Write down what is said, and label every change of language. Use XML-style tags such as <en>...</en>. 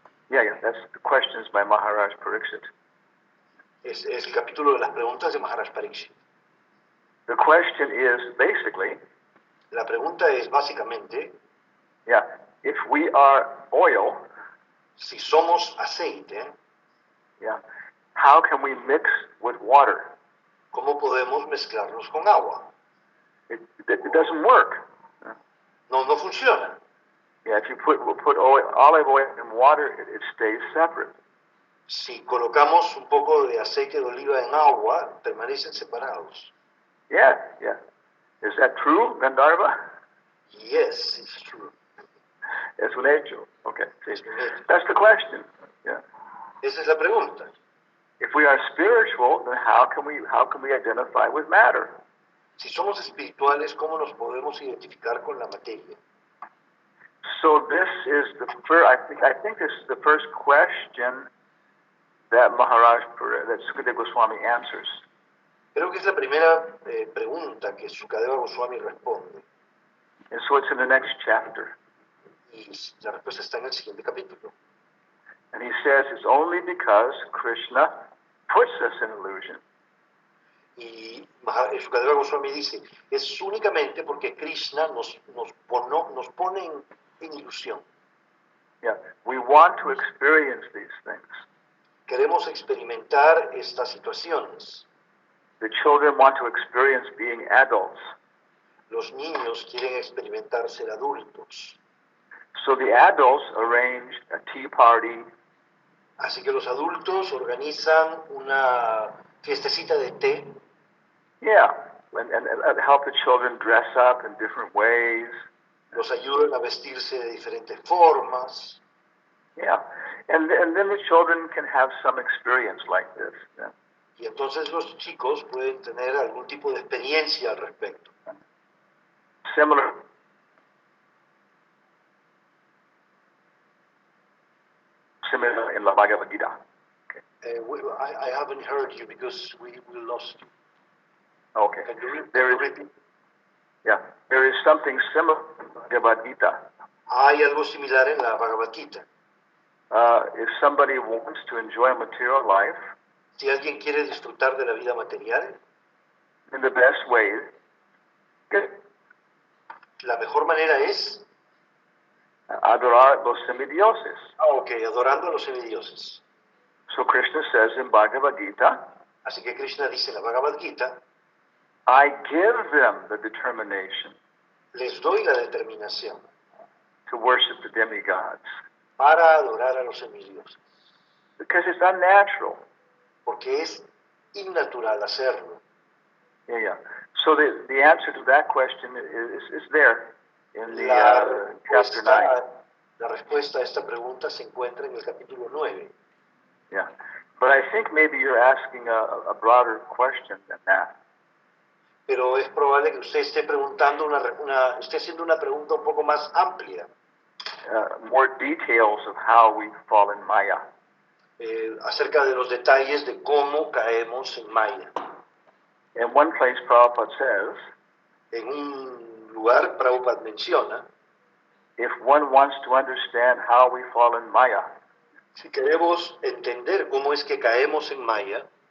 <en>Yeah, that's the questions by Maharaj Pariksit.</en> <es>Es el capítulo de las preguntas de Maharaj Pariksit.</es> <en>The question is basically,</en> <es>la pregunta es básicamente,</es> <en>if we are oil,</en> <es>si somos aceite,</es> <en>how can we mix with water?</en> <es>¿Cómo podemos mezclarnos con agua?</es> <en>It doesn't work.</en> <es>No funciona.</es> <en>Yeah, if you put olive oil in water, it stays separate.</en> <es>Si colocamos un poco de aceite de oliva en agua, permanecen separados.</es> <en>Yeah. Is that true, Gandharva? Yes, it's true.</en> <es>Es un hecho.</es> <en>Okay. That's the question. Yeah.</en> <es>Esa es la pregunta.</es> <en>If we are spiritual, then how can we identify with matter?</en> <es>Si somos espirituales, ¿cómo nos podemos identificar con la materia?</es> <en>So this is the first. I think this is the first question that that Sukadeva Goswami answers.</en> <es>Creo que es la primera pregunta que Sukadeva Goswami responde.</es> <en>And so it's in the next chapter.</en> <es>Y la respuesta está en el siguiente capítulo.</es> <en>And he says it's only because Krishna puts us in illusion.</en> <es>Y Sukadeva Goswami dice, es únicamente porque Krishna nos pone en ilusión.</es> <en>Yeah, we want to experience these things.</en> <es>Queremos experimentar estas situaciones.</es> <en>The children want to experience being adults.</en> <es>Los niños quieren experimentar ser adultos.</es> <en>So the adults arranged a tea party.</en> <es>Así que los adultos organizan una fiestecita de té.</es> <en>Yeah, and help the children dress up in different ways.</en> <es>Los ayudan a vestirse de diferentes formas.</es> <en>Yeah, and then the children can have some experience like this. Yeah.</en> <es>Y entonces los chicos pueden tener algún tipo de experiencia al respecto.</es> <en>Similar in la Bhagavad Gita. I haven't heard you because we lost you. Okay. Can you There is, repeat? yeah, there is something similar in Bhagavad Gita.</en> <es>Hay algo similar en la Bhagavad Gita.</es> <en>If somebody wants to enjoy material life</en> <es>Si alguien quiere disfrutar de la vida material,</es> <en>in the best way,</en> <es>la mejor manera es adorar los semidioses. adorando a los semidioses.</es> <en>So Krishna says in Bhagavad Gita,</en> <es>Así que Krishna dice en la Bhagavad Gita,</es> <en>I give them the determination</en> <es>les doy la determinación</es> <en>to worship the demigods</en> <es>para adorar a los semidioses,</es> <en>because it's unnatural.</en> <es>porque es innatural hacerlo.</es> <en>Yeah. So the answer to that question is there in the chapter 9.</en> <es>La respuesta a esta pregunta se encuentra en el capítulo 9.</es> <en>Yeah. But I think maybe you're asking a broader question than that.</en> <es>Pero es probable que usted esté preguntando esté haciendo una pregunta un poco más amplia.</es> <en>More details of how we fall in Maya.</en> <es>Acerca de los detalles de cómo caemos en Maya.</es> <en>In one place, Prabhupada says,</en> <es>En un lugar, Prabhupada menciona,</es> <en>if one wants to understand how we fall in Maya,</en> <es>si queremos entender cómo es que caemos en Maya,</es>